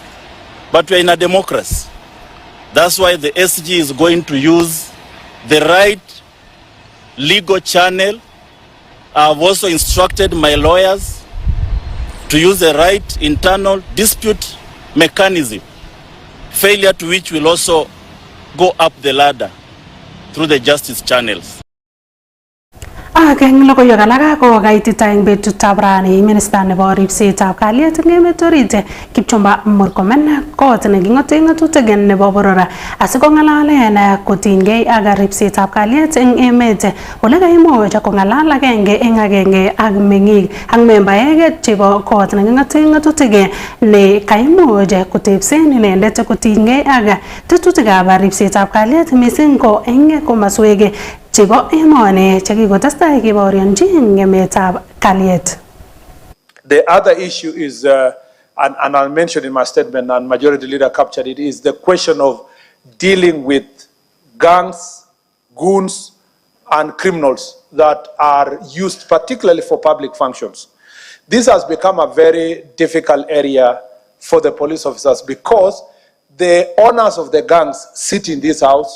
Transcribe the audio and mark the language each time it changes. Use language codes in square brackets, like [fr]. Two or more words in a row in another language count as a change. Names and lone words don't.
[en] But we are in a democracy. That's why the SG is going to use the right legal channel. I've also instructed my lawyers to use the right internal dispute mechanism, failure to which will also go up the ladder through the justice channels. [kln] Akeng logoywek alak ko kaitita eng betutab rani Minister nebo ripsetab kalyet eng emet orit Kipchumba Murkomen kot neking'ote ng'atutik nebo boror asikong'alalen kotinygei ak ripsetab kalyet eng emet ole kaimuch kong'alal agenge eng agenge ak meng'ik ak membaek chebo kot neking'ote ng'atutik ne kaimuch kotebsen inendet kotinygei ak tetutikab ripsetab kalyet mising ko eng komaswek chebo emoni chekikotestai kebaorionji ngemetab kalyet. [en] The other issue is, and I'll mention in my statement, and Majority Leader captured it, is the question of dealing with gangs, goons, and criminals that are used particularly for public functions. This has become a very difficult area for the police officers because the owners of the gangs sit in this house.